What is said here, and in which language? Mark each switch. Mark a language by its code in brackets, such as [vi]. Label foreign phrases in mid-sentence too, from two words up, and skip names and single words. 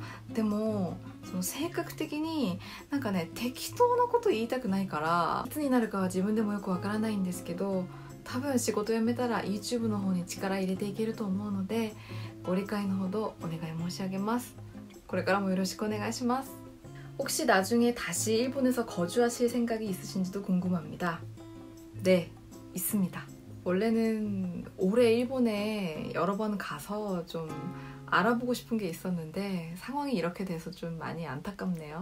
[ja] でもその性格的になんかね、適当なこと言いたくないから、いつになるかは自分でもよくわからないんですけど、多分仕事辞めたら YouTube の方に力入れていけると思うので、ご理解のほどお願い申し上げます。これからもよろしくお願いします。 [ko] 혹시 나중에 다시 일본에서 거주하실 생각이 있으신지도 궁금합니다. 네, 있습니다. 원래는 올해 일본에 여러 번 가서 좀 알아보고 싶은 게 있었는데 상황이 이렇게 돼서 좀 많이 안타깝네요.